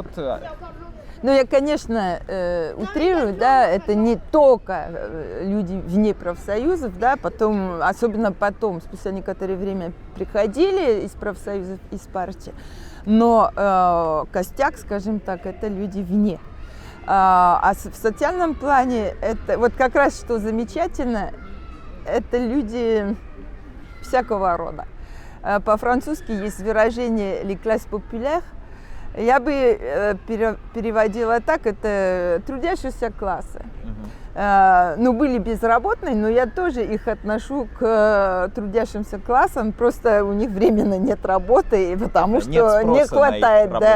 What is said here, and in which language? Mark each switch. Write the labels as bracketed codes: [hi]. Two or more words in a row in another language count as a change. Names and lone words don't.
[ru] Ну, я, конечно, утрирую, да, это не только люди вне профсоюзов, да, потом, особенно потом, спустя некоторое время приходили из профсоюзов, из партии, но костяк, скажем так, это люди вне. А в социальном плане это, вот как раз что замечательно, это люди всякого рода. По-французски есть выражение [fr] «les classes populaires». [ru] Я бы переводила так, это трудящиеся классы. Ну, были безработные, но я тоже их отношу к трудящимся классам, просто у них временно нет работы, потому что не хватает.